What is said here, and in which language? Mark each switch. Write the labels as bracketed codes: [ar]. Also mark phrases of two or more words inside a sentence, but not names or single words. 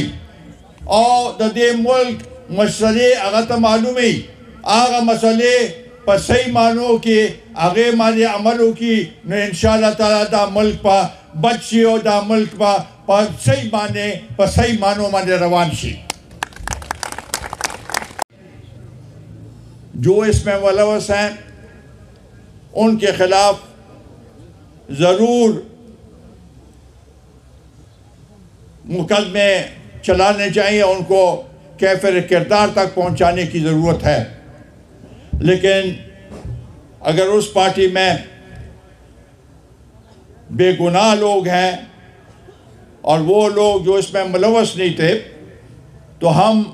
[ps] او د دې ملک مسئلې هغه ته معلومي هغه مسئلې په صحیح معنو کې هغې باندې عمل وکړي نو انشاءالله تعالی دا ملک په بچ شي او دا ملک په صحیح باندې په صحیح معنو باندې روان شي [ur] جو اس میں ملوث ہیں ان کے خلاف ضرور مقدمے چلانے چاہیے ان کو کیفر کردار تک پہنچانے کی ضرورت ہے لیکن اگر اس پارٹی میں بے گناہ لوگ ہیں اور وہ لوگ جو اس میں ملوث نہیں تھے تو ہم